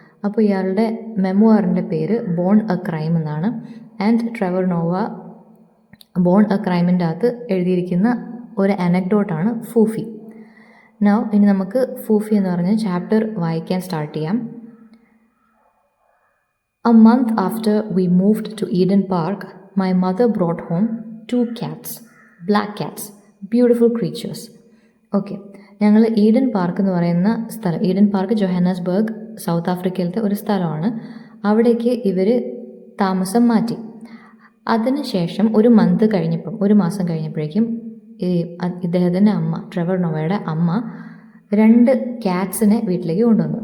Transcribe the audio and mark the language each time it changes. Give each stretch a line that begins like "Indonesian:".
Malayalam: അപ്പോൾ ഇയാളുടെ മെമോറിൻ്റെ പേര് ബോൺ എ ക്രൈം എന്നാണ്. And Trevor Nova bone A ക്രൈമിൻ്റെ അകത്ത് എഴുതിയിരിക്കുന്ന ഒരു അനക്ഡോട്ടാണ് ഫൂഫി. നൗ ഇനി നമുക്ക് ഫൂഫി എന്ന് പറഞ്ഞ ചാപ്റ്റർ വായിക്കാൻ സ്റ്റാർട്ട് ചെയ്യാം.
English: A month after we moved to Eden Park, my mother brought home 2 cats, black cats, beautiful creatures.
Malayalam: Okay, ഞങ്ങൾ ഈഡൻ പാർക്ക് എന്ന് പറയുന്ന സ്ഥലം, ഈഡൻ പാർക്ക് ജോഹാന്നസ്ബർഗ് സൗത്ത് ആഫ്രിക്കയിലത്തെ ഒരു സ്ഥലമാണ്. അവിടേക്ക് ഇവർ താമസം മാറ്റി. അതിനുശേഷം ഒരു മാസം കഴിഞ്ഞപ്പോഴേക്കും ഇദ്ദേഹത്തിൻ്റെ അമ്മ, ട്രെവർ നോവയുടെ അമ്മ 2 ക്യാറ്റ്സിനെ വീട്ടിലേക്ക് കൊണ്ടുവന്നു.